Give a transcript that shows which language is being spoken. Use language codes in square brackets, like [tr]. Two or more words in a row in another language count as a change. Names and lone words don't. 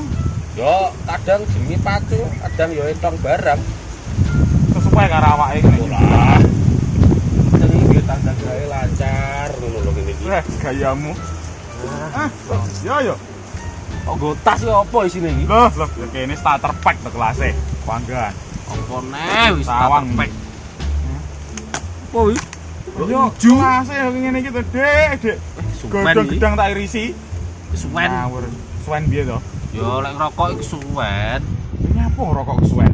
[jv] Yo, kadang jemi pacul, kadang yo entong barang. Sesuai karo awake ngene iki. Lah. Sing iki tanda gawe lancar ngono lho kene iki. Gayamu. Yo. Kok nggo tas yo apa isine iki? Loh, ya kene starter pack to kelase. Panggan. Apa neh wis Sawang. pek. Apa iki? Yo, kelase ngene iki to, Dik. Suwen iki. Gedang tak irisi. Suwen. Ngawur. Suwen piye to? Yo lek ngrokok iki suwen. Ini apa rokok kesuwen?